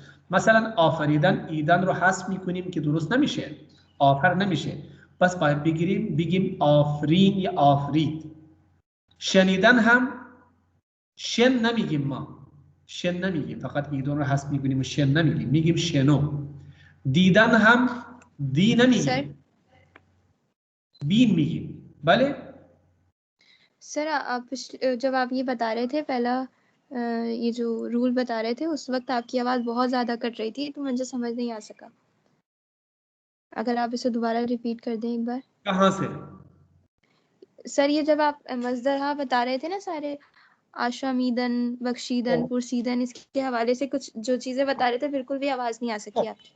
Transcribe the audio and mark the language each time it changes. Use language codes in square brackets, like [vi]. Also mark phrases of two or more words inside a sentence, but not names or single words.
[fa] مثلا آفریدن ایدن رو حذف میکنیم که درست نمیشه، آفر نمیشه، پس باید بگیم آفرین یا آفرید. شنیدن هم شن نمیگیم، ما شن نمیگیم، فقط ایدن رو حذف میکنیم و شن نمیگیم، میگیم شنو. دیدن هم دی نمیگیم، بین میگیم. بله [ur] سر آپ جب آپ یہ بتا رہے تھے پہلا یہ جو رول بتا رہے تھے اس وقت آپ کی آواز بہت زیادہ کٹ رہی تھی، تو مجھے سمجھ نہیں آ سکا. اگر آپ اسے دوبارہ ریپیٹ کر دیں ایک بار. کہاں سے سر یہ جب آپ مصدر بتا رہے تھے نا سارے, [fa] آشامیدن، بخشیدن، پرسیدن, [ur] اس کے حوالے سے کچھ جو چیزیں بتا رہے تھے بالکل بھی آواز نہیں آ سکی آپ کی.